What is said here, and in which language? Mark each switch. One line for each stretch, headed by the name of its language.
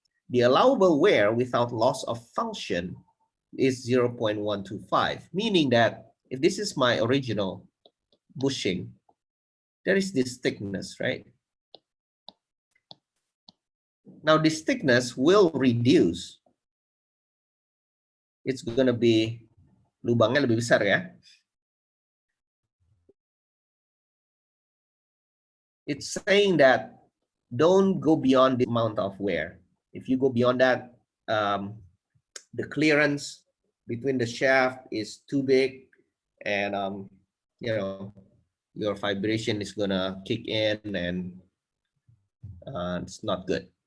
English: The allowable wear without loss of function is 0.125, meaning that if this is my original bushing, there is this thickness, right? Now this thickness will reduce. It's gonna be,
Indonesian: lubangnya lebih besar ya.
English: It's saying that don't go beyond the amount of wear. If you go beyond that, the clearance between the shaft is too big, and you know, your vibration is gonna kick in, and it's not good.